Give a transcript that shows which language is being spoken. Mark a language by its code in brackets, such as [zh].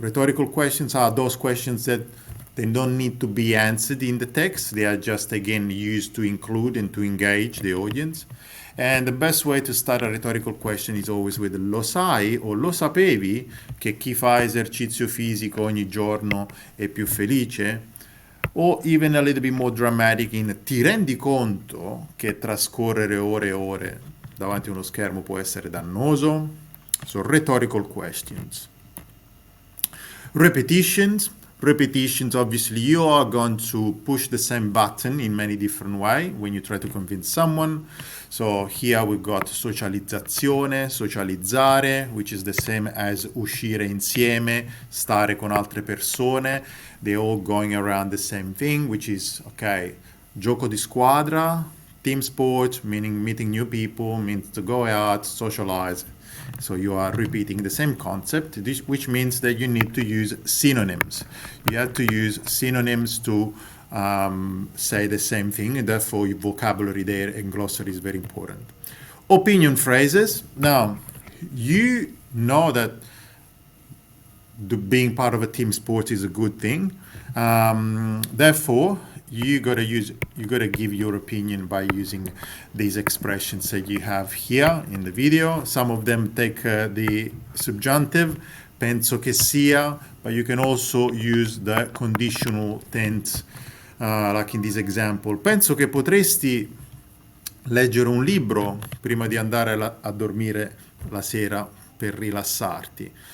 [en] Rhetorical questions are those questions that they don't need to be answered in the text. They are just, again, used to include and to engage the audience. And the best way to start a rhetorical question is always with [it] lo sai o lo sapevi che chi fa esercizio fisico ogni giorno è più felice? O [en] even a little bit more dramatic in [it] ti rendi conto che trascorrere ore e ore davanti a uno schermo può essere dannoso? [en] So rhetorical questions. Repetitions. Repetitions, obviously, you are going to push the same button in many different ways when you try to convince someone. So here we got socializzazione, socializzare, which is the same as [it] uscire insieme, stare con altre persone. [en] They're all going around the same thing, which is, okay, [it] gioco di squadra, [en] team sport, meaning meeting new people, means to go out, socialize. So you are repeating the same concept, which means that you need to use synonyms. You have to use synonyms to say the same thing, and therefore your vocabulary there and glossary is very important. Opinion phrases. Now, you know that being part of a team sport is a good thing. Therefore, you gotta give your opinion by using these expressions that you have here in the video. Some of them take the subjunctive, [it] penso che sia, [en] but you can also use the conditional tense, like in this example. [it] Penso che potresti leggere un libro prima di andare a dormire la sera per rilassarti.